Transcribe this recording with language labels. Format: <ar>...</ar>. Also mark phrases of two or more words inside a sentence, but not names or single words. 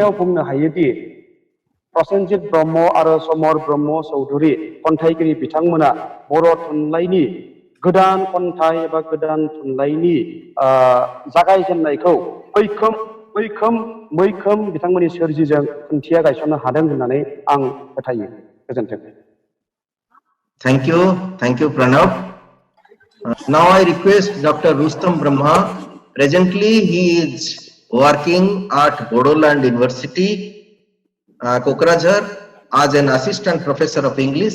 <brx>जोबनायाव बुंनो हायोदि प्रसेनजित ब्रह्म आरो समर ब्रह्म चौधुरि खन्थाइगिरि बिथांमोना बर' थुनलाइनि गोदान खन्थाइ एबा गोदान थुनलाइनि जागायजेननायखौ मैखोम बिथांमोननि सोरजिजों खुन्थिया गायसननो हादों होननानै आं फोथायो। गोजोन्थों।</brx> <en>Thank you, Pranav. Now I request Dr. Rustam Brahma. Presently, he is working at Bodoland University, Kokrajhar, as an assistant professor of English.</en>